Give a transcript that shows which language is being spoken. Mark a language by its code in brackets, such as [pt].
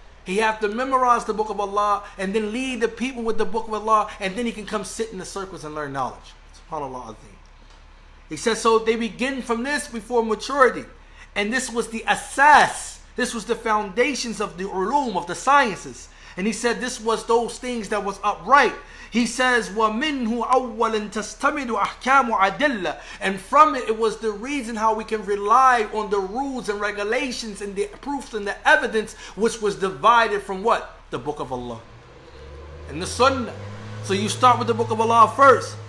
[en] He had to memorize the book of Allah and then lead the people with the book of Allah, and then he can come sit in the circles and learn knowledge. SubhanAllah Adeen. He says, so they begin from this before maturity. And this was the asas. This was the foundations of the ulum, of the sciences. And he said this was those things that was upright. [ar] He says, وَمِنْهُ أَوَّلًا تَسْتَمِدُ أَحْكَامُ عَدِلَّةً. [en] And from it, it was the reason how we can rely on the rules and regulations and the proofs and the evidence, which was divided from what? The book of Allah and the Sunnah. So you start with the book of Allah first.